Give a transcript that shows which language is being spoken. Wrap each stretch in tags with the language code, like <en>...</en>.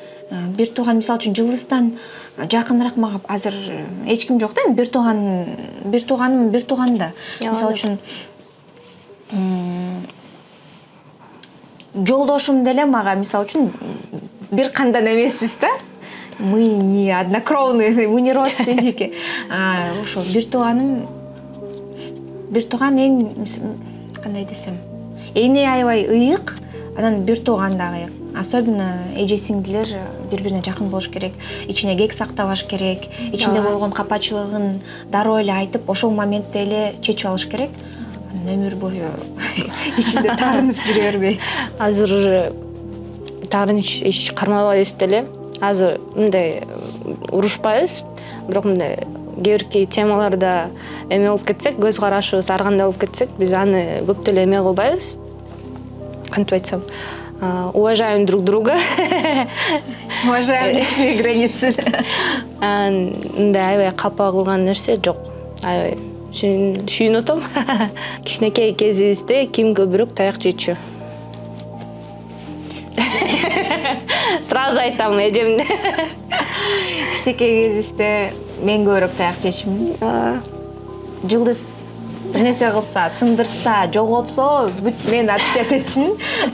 <ky>Бир тууган мисалы үчүн жылдыздан жакыныраак мага азыр эч ким жок да. Бир тууганым да. Мисалы үчүн жолдошум деле мага мисалы үчүн бир кандан эмеспиз да.</ky> <ru>Мы не однокровные, мы не родственники.</ru> <ky>Ошо бир тууган эң кандай десем, эне аябай ыйык, анан бир тууган дагы ыйык. Особенно эже сиңдилер бири-бирине жакын болуш керек, ичине кек сактабаш керек, ичинде болгон капачылыгын дароо эле айтып, ошол моментте эле чечип алыш керек. Өмүр бою ичинде таарынып жүрө бербей. Азыр уже таарыныч эч кармабайбыз деле. Азыр мындай урушпайбыз, бирок мындай кээ-бир темаларда эме болуп кетсек, көз карашыбыз ар кандай болуп кетсек, биз аны көп деле эме кылбайбыз.</ky> <ru>Кантип айтсам, уважаем друг друга. Уважаем личные границы.</ru> <ky>Мындай аябай капа кылган нерсе жок. Аябай сүйүнүп атам. Кичинекей кезибизде ким көбүрөөк таяк жечү?</ky> <ru>Сразу</ru> <ky>айтам эжемди. Кичинекей кезибизде мен көбүрөөк таяк жечүмүн. Жылдыз бир нерсе кылса, сындырса, жоготсо, бүт мен ответ этчүмүн.</ky>